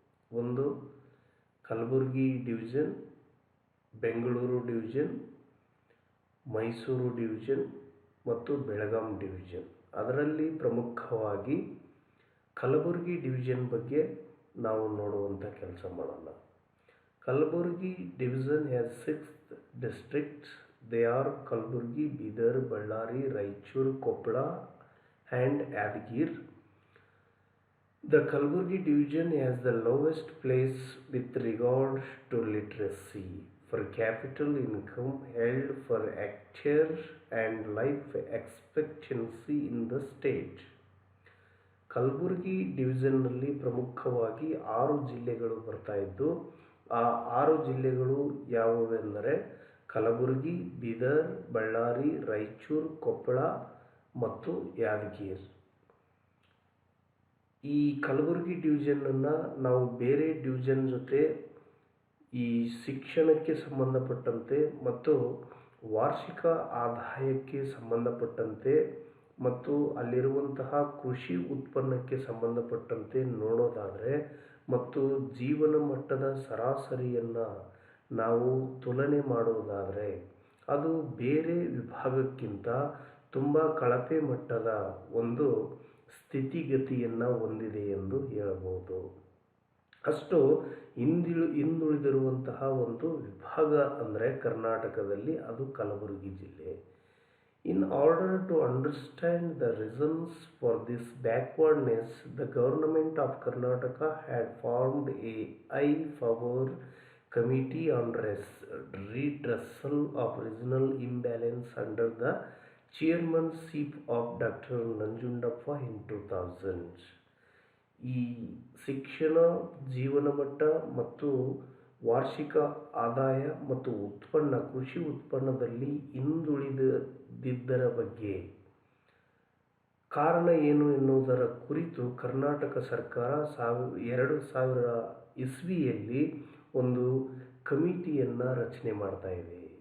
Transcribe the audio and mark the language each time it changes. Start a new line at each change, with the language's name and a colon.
Kannada: ಒಂದು Kalaburagi division, Bengaluru division, Mysuru division ಮತ್ತು Belgaum division. ಅದರಲ್ಲಿ ಪ್ರಮುಖವಾಗಿ ಕಲಬುರಗಿ ಡಿವಿಷನ್ ಬಗ್ಗೆ ನಾವು ನೋಡುವಂಥ ಕೆಲಸ ಮಾಡೋಣ.
English: Kalaburagi division has 6 districts. They are Kalaburgi, Bidar, Ballari, Raichur, Koppal and Yadgir. The Kalaburgi division has the lowest place with regard to literacy, per capita income, held for hectare and life expectancy in the state.
Kannada: Kalaburagi ಡಿವಿಷನ್ನಲ್ಲಿ ಪ್ರಮುಖವಾಗಿ 6 ಜಿಲ್ಲೆಗಳು ಬರ್ತಾ ಇದ್ದು, ಆ 6 ಜಿಲ್ಲೆಗಳು ಯಾವುವೆಂದರೆ ಕಲಬುರಗಿ, ಬೀದರ್, ಬಳ್ಳಾರಿ, ರಾಯಚೂರು, ಕೊಪ್ಪಳ ಮತ್ತು ಯಾದಗಿರಿ. ಈ ಕಲಬುರಗಿ ಡಿವಿಷನನ್ನು ನಾವು ಬೇರೆ ಡಿವಿಷನ್ ಜೊತೆ ಈ ಶಿಕ್ಷಣಕ್ಕೆ ಸಂಬಂಧಪಟ್ಟಂತೆ ಮತ್ತು ವಾರ್ಷಿಕ ಆದಾಯಕ್ಕೆ ಸಂಬಂಧಪಟ್ಟಂತೆ ಮತ್ತು ಅಲ್ಲಿರುವಂತಹ ಕೃಷಿ ಉತ್ಪನ್ನಕ್ಕೆ ಸಂಬಂಧಪಟ್ಟಂತೆ ನೋಡೋದಾದರೆ ಮತ್ತು ಜೀವನ ಮಟ್ಟದ ಸರಾಸರಿಯನ್ನು ನಾವು ತುಲನೆ ಮಾಡೋದಾದರೆ ಅದು ಬೇರೆ ವಿಭಾಗಕ್ಕಿಂತ ತುಂಬ ಕಳಪೆ ಮಟ್ಟದ ಒಂದು ಸ್ಥಿತಿಗತಿಯನ್ನು ಹೊಂದಿದೆ ಎಂದು ಹೇಳಬಹುದು. ಅಷ್ಟು ಹಿಂದುಳಿದಿರುವಂತಹ ಒಂದು ವಿಭಾಗ ಅಂದರೆ ಕರ್ನಾಟಕದಲ್ಲಿ ಅದು ಕಲಬುರಗಿ ಜಿಲ್ಲೆ.
English: In order to understand the reasons for this backwardness, the government of Karnataka had formed a high-power committee on redressal of regional imbalance under the chairmanship of Dr. Nanjundappa in 2000.
Kannada: ಈ ಶಿಕ್ಷಣ, ಜೀವನ ಮಟ್ಟ ಮತ್ತು ವಾರ್ಷಿಕ ಆದಾಯ ಮತ್ತು ಕೃಷಿ ಉತ್ಪನ್ನದಲ್ಲಿ ಹಿಂದುಳಿದಿದ್ದರ ಬಗ್ಗೆ ಕಾರಣ ಏನು ಎನ್ನುವುದರ ಕುರಿತು ಕರ್ನಾಟಕ ಸರ್ಕಾರ 2000 ಇಸ್ವಿಯಲ್ಲಿ ಒಂದು ಕಮಿಟಿಯನ್ನು ರಚನೆ ಮಾಡ್ತಾ ಇದೆ.